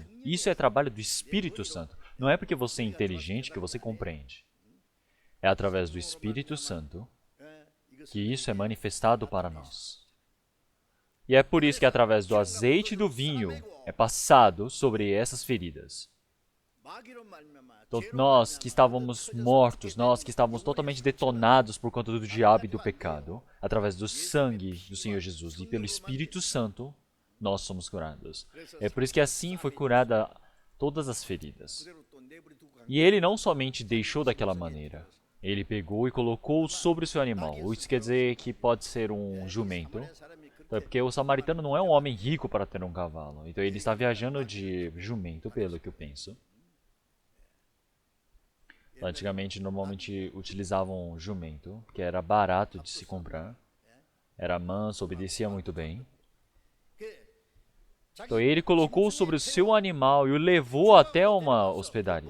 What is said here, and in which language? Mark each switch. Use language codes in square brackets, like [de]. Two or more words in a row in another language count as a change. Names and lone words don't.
[pt] Isso é trabalho do Espírito Santo. Não é porque você é inteligente que você compreende. É através do Espírito Santo que isso é manifestado para nós. E é por isso que através do azeite e do vinho é passado sobre essas feridas. [ko] 마귀로 말미암아 [pt] Então, nós que estávamos mortos, nós que estávamos totalmente detonados por conta do diabo e do pecado, através do sangue do Senhor Jesus e pelo Espírito Santo, nós somos curados. É por isso que assim foi curada todas as feridas. [ko] 그대로 또 내버려두고 간 [pt] E ele não somente deixou daquela maneira, ele pegou e colocou sobre o seu animal. Isso quer dizer que pode ser um jumento. [ko] 사람이 그 [pt] Então, é porque o samaritano não é um homem rico para ter um cavalo. Então ele está viajando de jumento, pelo que eu penso. Antigamente, normalmente utilizavam jumento, que era barato de se comprar. Era manso, obedecia muito bem. Então ele colocou sobre o seu animal e o levou até uma hospedaria.